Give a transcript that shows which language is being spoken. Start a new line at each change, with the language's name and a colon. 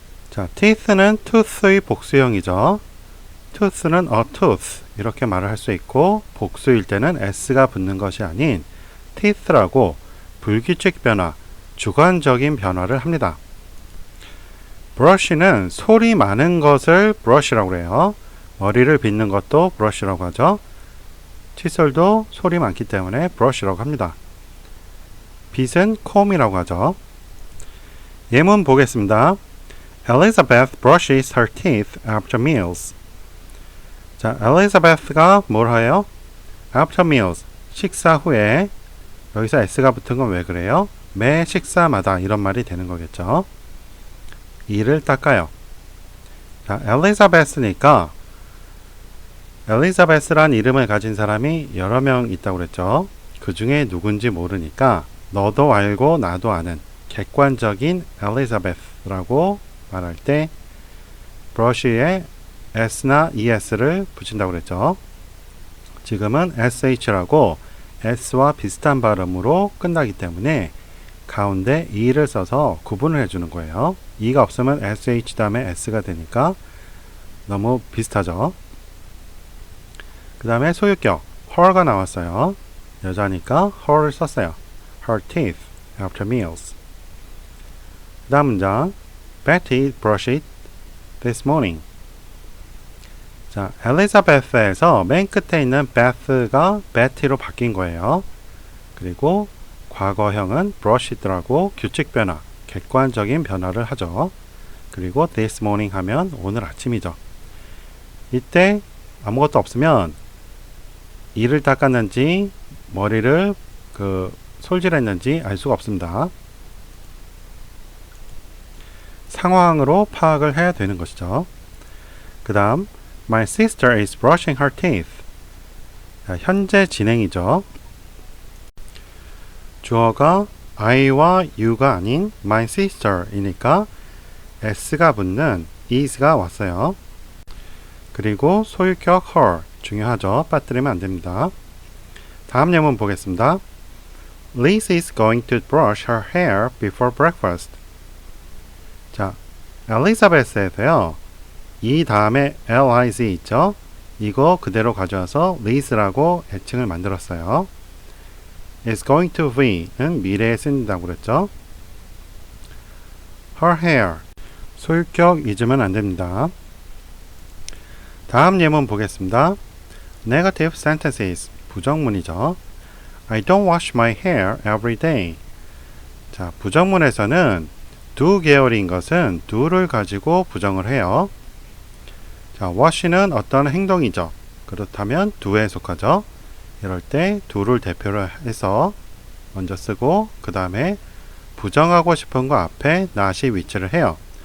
Korean: 자, teeth는 tooth의 복수형이죠. tooth는 a tooth 이렇게 말을 할 수 있고 복수일 때는 s가 붙는 것이 아닌 teeth라고 불규칙 변화, 주관적인 변화를 합니다. brush는 소리 많은 것을 brush라고 해요. 머리를 빗는 것도 brush라고 하죠. 칫솔도 소리 많기 때문에 brush라고 합니다. 빗은 comb이라고 하죠. 예문 보겠습니다.
English: Elizabeth brushes her teeth after meals.
Korean: 자, Elizabeth가 뭘 해요?
English: After meals,
Korean: 식사 후에. 여기서 s가 붙은 건 왜 그래요? 매 식사마다 이런 말이 되는 거겠죠. 이를 닦아요. 자, Elizabeth니까 엘리자베스란 이름을 가진 사람이 여러 명 있다고 그랬죠. 그 중에 누군지 모르니까 너도 알고 나도 아는 객관적인 엘리자베스라고 말할 때 brush에 s나 es를 붙인다고 그랬죠. 지금은 sh라고 s와 비슷한 발음으로 끝나기 때문에 가운데 e를 써서 구분을 해주는 거예요. e가 없으면 sh 다음에 s가 되니까 너무 비슷하죠. 그 다음에 소유격 her가 나왔어요. 여자니까 her를 썼어요.
English: Her teeth after meals.
Korean: 그 다음 문장
English: Betty brushed it this morning.
Korean: 자, 엘리자베스에서 맨 끝에 있는 Beth가 Betty로 바뀐 거예요. 그리고 과거형은 brushed라고 규칙 변화, 객관적인 변화를 하죠. 그리고 this morning 하면 오늘 아침이죠. 이때 아무것도 없으면 이를 닦았는지 머리를 솔질했는지 알 수가 없습니다. 상황으로 파악을 해야 되는 것이죠. 그 다음
English: My sister is brushing her teeth.
Korean: 자, 현재 진행이죠. 주어가 I와 You가 아닌 My sister이니까 S가 붙는 is가 왔어요. 그리고 소유격 her 중요하죠. 빠뜨리면 안 됩니다. 다음 예문 보겠습니다.
English: Liz is going to brush her hair before breakfast.
Korean: 자, 엘리자베스에서요. 이 다음에 liz 있죠? 이거 그대로 가져와서 Liz라고 애칭을 만들었어요. is going to be는 미래에 쓴다고 그랬죠? her hair 소유격 잊으면 안 됩니다. 다음 예문 보겠습니다.
English: Negative sentences
Korean: 부정문이죠.
English: I don't wash my hair every day.
Korean: 자, 부정문에서는 do 계열인 것은 do를 가지고 부정을 해요. 자, wash는 어떤 행동이죠. 그렇다면 do에 속하죠. 이럴 때 do를 대표로 해서 먼저 쓰고 그 다음에 부정하고 싶은 거 앞에 not이 위치를 해요.